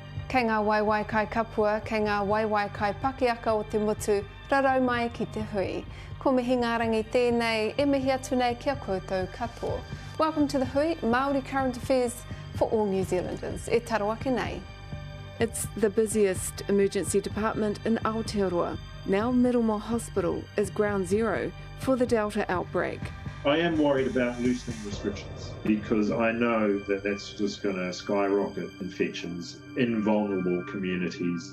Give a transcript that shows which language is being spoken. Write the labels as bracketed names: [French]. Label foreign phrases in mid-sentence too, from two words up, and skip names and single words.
[Māori] Kei ngā waiwai kai kapua, kei ngā waiwai kai pakiaka o te mutu, rarau mai ki te hui. Ko mihi ngā rangi tēnei, e mihi atu nei kia koutou katoa. [English] Welcome to the Hui, Māori Current Affairs for all New Zealanders. [Māori] E tarawake nei. [English] It's the busiest emergency department in Aotearoa. Now Middlemore Hospital is ground zero for the Delta outbreak. I am worried about loosening restrictions because I know that that's just going to skyrocket infections in vulnerable communities.